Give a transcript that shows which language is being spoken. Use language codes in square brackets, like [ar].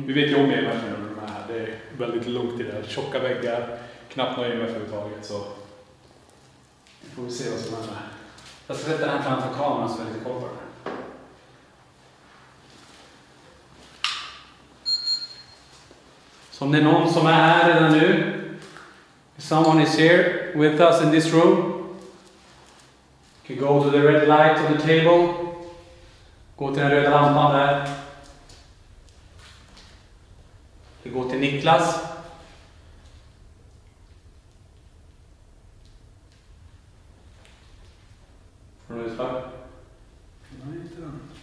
[sv] Vi vet ju om EMF när de är här. Det är väldigt lugnt i det. Tjocka väggar, knappt några EMF överhuvudtaget. Så får vi se vad som händer. Jag ska sätta den framför kameran så vi lite koll på den. Så om det är någon som är här redan nu. [en] Someone is here with us in this room. You can go to the red light on the table. [sv] Gå till den röda lampan där. Vi går till Niklas. Får du utslag? Nej, inte den.